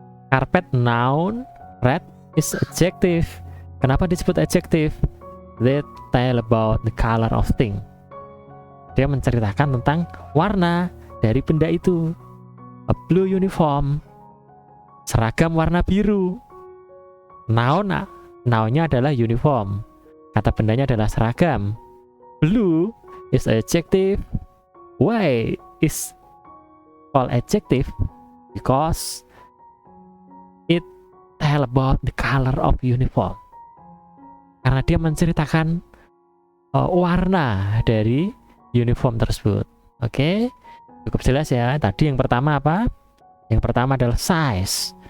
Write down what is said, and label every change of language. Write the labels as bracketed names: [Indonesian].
[English] Carpet noun, red is adjective. [Indonesian] Kenapa disebut [English] adjective? They tell about the color of thing. [Indonesian] Dia menceritakan tentang warna dari benda itu. [English] A blue uniform, [Indonesian] seragam warna biru. Nounnya adalah uniform. Kata bendanya adalah seragam. [English] Blue is adjective. Why is called adjective? Because it tell about the color of uniform. [Indonesian] Karena dia menceritakan warna dari uniform tersebut. Cukup jelas ya. Tadi yang pertama apa? Yang pertama adalah size.